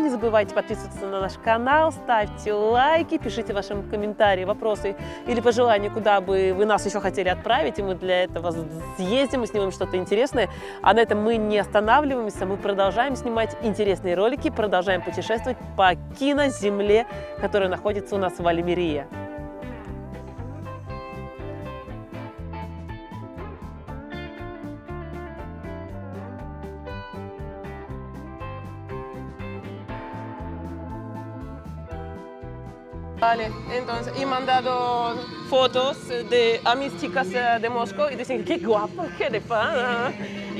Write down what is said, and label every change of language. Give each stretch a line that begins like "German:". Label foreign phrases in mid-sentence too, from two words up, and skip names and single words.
Russian: Не забывайте подписываться на наш канал, ставьте лайки, пишите ваши комментарии, вопросы или пожелания, куда бы вы нас еще хотели отправить. И мы для этого съездим и снимем что-то интересное. А на этом мы не останавливаемся, мы продолжаем снимать интересные ролики, продолжаем путешествовать по кино на земле, которая находится у нас в Альмерии.
Spanish: Vale, entonces, y mandado fotos a mis chicas de Moscú y dicen, qué guapo, qué de fan.